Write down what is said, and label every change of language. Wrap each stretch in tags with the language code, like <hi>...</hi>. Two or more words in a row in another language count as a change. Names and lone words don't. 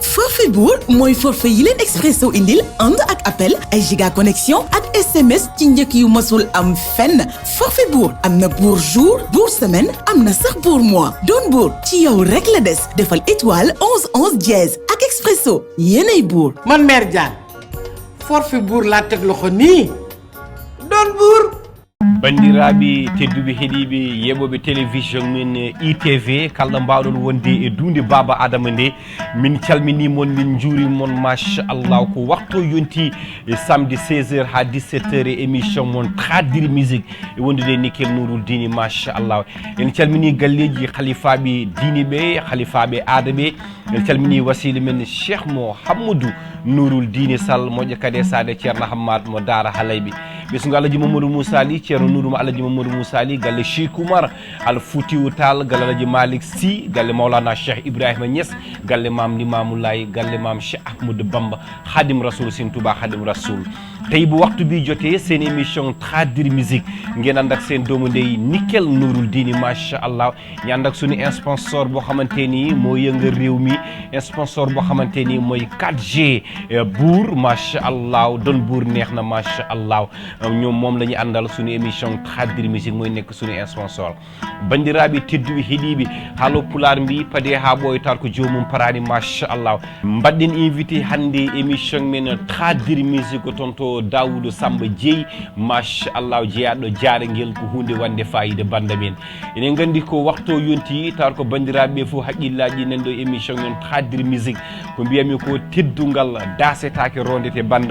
<wo>mooy forfait yi leen Expresso indil ànd ak appel ay giga connexion ak SMS ci njëkk yu mësul am fenn forfait buur am na</wo> <fr>pour jour pour semaine</fr> <wo>am na sax</wo> <fr>pour mois</fr> <wo>doon buur ci yow rek la des defal étoile 11 dièse ak Expresso yéenay buur. man mère Diagne forfait buur laa teg loxo nii doon buur.</wo> <ff>bandiraɓe tedduɓe heeɗiɓe yeɓoɓe télévision min ITV kala mbawɗon wonde e dunde baba adama nde min calminimon min juurimon machallah ko waktu yonti samedi 16h ha 17h e émission mon Tradi Musique e wondude Nikel Nouroul Dine machallah en calmini galleji khalifaɓe diine ɓe khalifaɓe aada ɓe en calmini wasila men Cheikh Mo Hammadou Nouroul Dine Sall moƴƴo kadi sade ceerno Hammad mo Daara Halayɓe ɓesgo Alaji Mamadou Moussa Ali ceerno Nourouma Alaji Mamadou Moussa Ali galle Cheikh Oumar Al Foutiou Tall galle Alaji Malick</ff> <wo>Sy galle Maulana Cheikh Ibrahima Niass galle Mam Limamou Laye galle Mam Cheikh Ahmadou Bamba Khadim Rasoul Sin Touba Khadim Rasoul tey bu waxtu bi jotee seen émission Tradi Musique ngeen ànd ak seen doomu ndey Nikel Nouroul Dine machallah ñu ànd ak suñu sponsor boo xamante ni moo yëngal réew mi sponsor boo xamante ni mooy 4G buur machallah doon buur neex na</wo> <ff>machallah</ff> <wo>ñoom moom la ñu àndal suñu émission Tradi Musique mooy nekk suñu sponsor</wo> <ff>bandiraɓe tedduɓe heeɗiɓe haalo pular mbi paade ha ɓoytar ko jomum parani machallah mbaɗɗen invité hannde émission men Tradi Musique ko toon to Daoudou Samba Dieye machallah jeeyaɗo jaarengel ko hunde wande fayida banda men enen gandi ko waktu yonti tar ko bandiraɓe fof haqqillaji nan ɗo émission men Tradi Musique ko mbiyami ko teddungal dasetake rondete banda</ff>